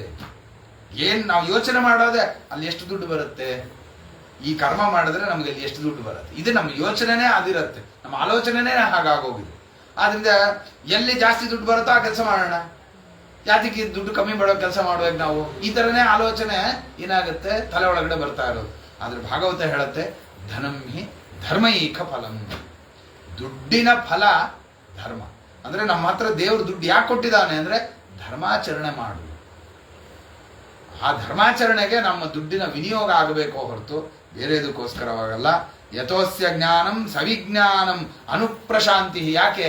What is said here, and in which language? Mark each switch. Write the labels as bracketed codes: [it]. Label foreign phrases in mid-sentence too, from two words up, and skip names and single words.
[kn] ಏನ್ ನಾವು ಯೋಚನೆ ಮಾಡೋದೆ ಅಲ್ಲಿ ಎಷ್ಟು ದುಡ್ಡು ಬರುತ್ತೆ, ಈ ಕರ್ಮ ಮಾಡಿದ್ರೆ ನಮ್ಗೆ ಅಲ್ಲಿ ಎಷ್ಟು ದುಡ್ಡು ಬರುತ್ತೆ, ಇದು ನಮ್ಮ ಯೋಚನೆನೇ ಅದಿರುತ್ತೆ, ನಮ್ಮ ಆಲೋಚನೆನೇ ಹಾಗಾಗೋಗಿದೆ. ಆದ್ರಿಂದ ಎಲ್ಲಿ ಜಾಸ್ತಿ ದುಡ್ಡು ಬರುತ್ತೋ ಆ ಕೆಲಸ ಮಾಡೋಣ, ಯಾತಕ್ಕೆ ದುಡ್ಡು ಕಮ್ಮಿ ಮಾಡೋ ಕೆಲಸ ಮಾಡ್ಬೇಕು ನಾವು, ಈ ತರನೇ ಆಲೋಚನೆ ಏನಾಗುತ್ತೆ ತಲೆ ಒಳಗಡೆ ಬರ್ತಾ ಇರೋದು. ಆದ್ರೆ ಭಾಗವತ ಹೇಳುತ್ತೆ [sa] ಧನಂ ಹಿ ಧರ್ಮೈಕ ಫಲಂ. [kn] ದುಡ್ಡಿನ ಫಲ ಧರ್ಮ. ಅಂದ್ರೆ ನಮ್ಮ ಹತ್ರ ದೇವರು ದುಡ್ಡು ಯಾಕೆ ಕೊಟ್ಟಿದ್ದಾನೆ ಅಂದ್ರೆ ಧರ್ಮಾಚರಣೆ ಮಾಡು. ಆ ಧರ್ಮಾಚರಣೆಗೆ ನಮ್ಮ ದುಡ್ಡಿನ ವಿನಿಯೋಗ ಆಗಬೇಕೋ ಹೊರತು ಬೇರೆದಕ್ಕೋಸ್ಕರವಾಗಲ್ಲ. [sa] ಯಥೋಸ್ಯ ಜ್ಞಾನಂ ಸವಿಜ್ಞಾನಂ ಅನುಪ್ರಶಾಂತಿ. ಯಾಕೆ?